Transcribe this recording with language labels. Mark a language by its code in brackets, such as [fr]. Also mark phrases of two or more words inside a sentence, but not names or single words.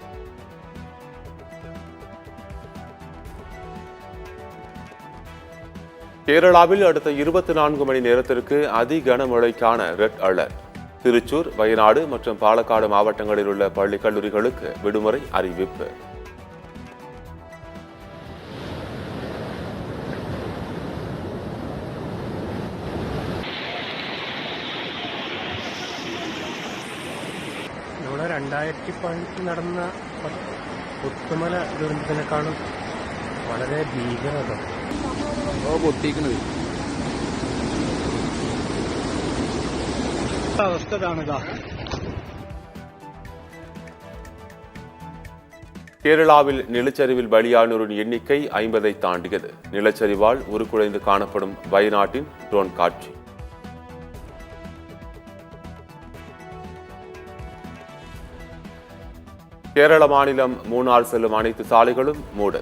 [ta] கேரளாவில் அடுத்த 24 மணி நேரத்திற்கு அதி கனமழைக்கான [en] red alert. [ta] திருச்சூர், வயநாடு மற்றும் பாலக்காடு மாவட்டங்களில் உள்ள பள்ளி கல்லூரிகளுக்கு விடுமுறை அறிவிப்பு. [ml] ഇവിടെ 2018 നടന്ന പുത്തുമല ദുരന്തത്തിനേക്കാളും വളരെ ഭീകരത പൊട്ടിക്കുന്നത് അവസ്ഥ ഇതാണിതാ. [ta] கேரளாவில் நிலச்சரிவில் பலியானோரின் எண்ணிக்கை 50ஐ தாண்டியது. நிலச்சரிவால் உருக்குலைந்து காணப்படும் வயநாட்டின் ட்ரோன் காட்சி. கேரள மாநிலம் மூணார் செல்லும் அனைத்து சாலைகளும் மூடல்.